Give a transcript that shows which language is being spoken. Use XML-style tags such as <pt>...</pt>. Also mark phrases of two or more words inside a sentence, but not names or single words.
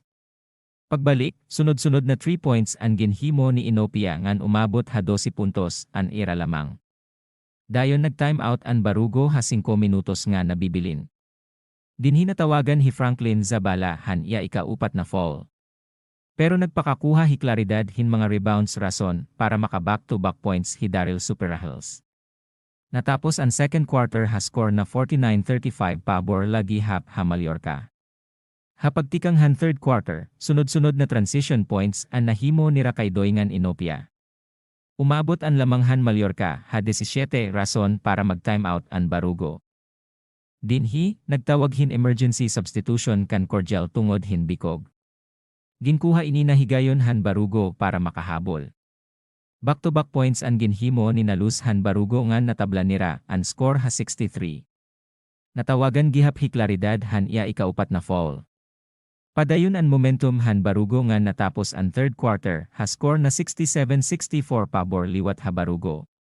<war>Pagbalik, sunod-sunod na 3 points ang ginhimo ni Inopia ngan umabot ha 12 puntos ang ira lamang. Dayon nag-timeout ang Barugo ha 5 minutos nga nabibilin. Dinhi natawagan hi Franklin Zabala han iya ika-4 na foul. Pero nagpakakuha hi Claridad hin mga rebounds rason para maka</war> <en>back-to-back points</en> <war>hi Daryl Superahels. Natapos ang</war> <en>second quarter</en> <war>ha score na 49-35 pabor lagi ha Mallorca. Hapagtikang han</war> <en>third quarter,</en> <war>sunod-sunod na</war> <en>transition points</en> <war>ang nahimo ni Caydoy ngan Inopia. Umabot ang lamanghan Mallorca ha 17 rason para mag-timeout ang Barugo. Dinhi, nagtawag hin</war> <en>emergency substitution</en> <war>kan Cordial tungod hin bikog. Ginkuha ini na higayon han Barugo para makahabol.</war> <en>Back-to-back points</en> <war>ang ginhimo ni Nalus han Barugo ngan natabla nira ang score ha 63. Natawagan gihap hi Claridad han iya ika-4 na foul. Padayon ang momentum han Barugo ngan natapos ang</war> <en>third quarter</en> <war>ha score na 67-64 pabor liwat ha Barugo.</war>